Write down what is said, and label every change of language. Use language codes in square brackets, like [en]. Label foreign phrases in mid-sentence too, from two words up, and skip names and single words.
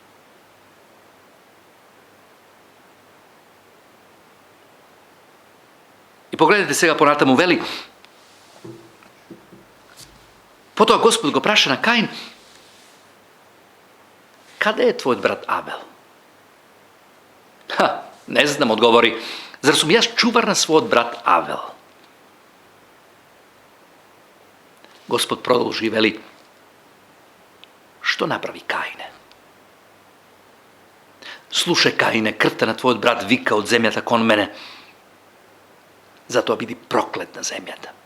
[mk] И погледнете сега понатаму, вели: потоа Господ го праша на Каин: каде е твојот брат Абел? Не знам, одговори. Зар сум ја чувар на свој брат Авел? Господ продужи и вели, што направи Каине? Слушај, Каине, крв на твој брат вика од земјата кон мене, затоа биди проклет на земјата.